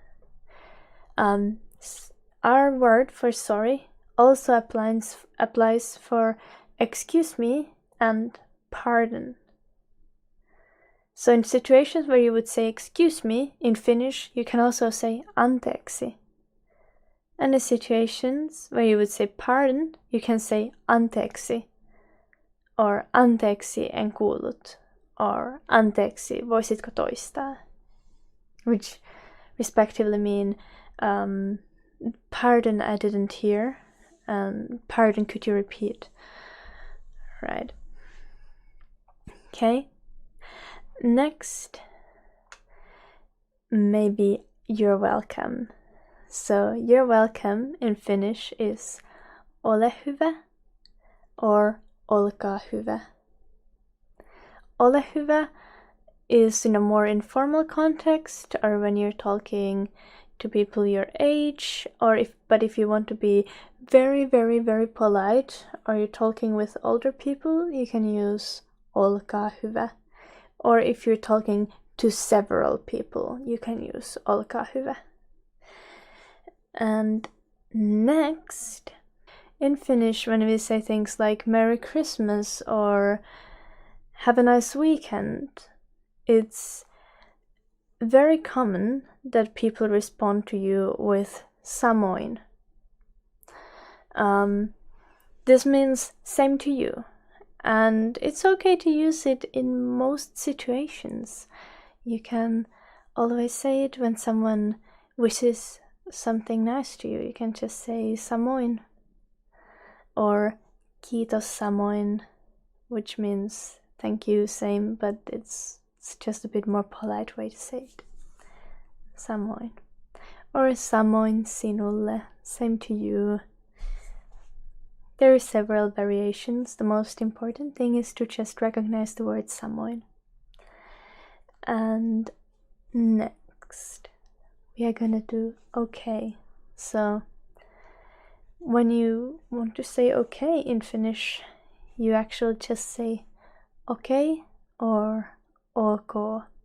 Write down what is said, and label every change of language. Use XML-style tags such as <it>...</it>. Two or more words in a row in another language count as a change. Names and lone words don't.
<en>Our word for sorry also applies for excuse me and pardon. So in situations where you would say excuse me, in Finnish you can also say anteeksi. And in situations where you would say pardon, you can say anteeksi. Or</en> <fi>anteeksi en kuullut.</fi> <en>Or</en> <fi>anteeksi, voisitko toistaa?</fi> <en>Which respectively mean pardon, I didn't hear. Pardon, could you repeat? Right. Okay. Next, maybe you're welcome. So you're welcome in Finnish is</en> <fi>ole hyvä</fi> <en>or</en> <fi>olkaa hyvä. Ole hyvä</fi> <en>is in a more informal context, or when you're talking to people your age, but if you want to be very, very, very polite, or you're talking with older people, you can use</en> <fi>olkaa hyvä.</fi> <en>Or if you're talking to several people, you can use</en> <fi>olkaa hyvä.</fi> <en>And next, in Finnish, when we say things like Merry Christmas or have a nice weekend, it's very common that people respond to you with samoin. This means same to you, and it's okay to use it in most situations. You can always say it when someone wishes something nice to you. You can just say samoin or</en> <fi>kiitos samoin,</fi> <en>which means thank you, same, but it's just a bit more polite way to say it.</en> <fi>Samoin. Or samoin sinulle,</fi> <en>same to you. There are several variations. The most important thing is to just recognize the word samoin. And next, we are gonna do okay. So, when you want to say okay in Finnish, you actually just say okay or ok.</en>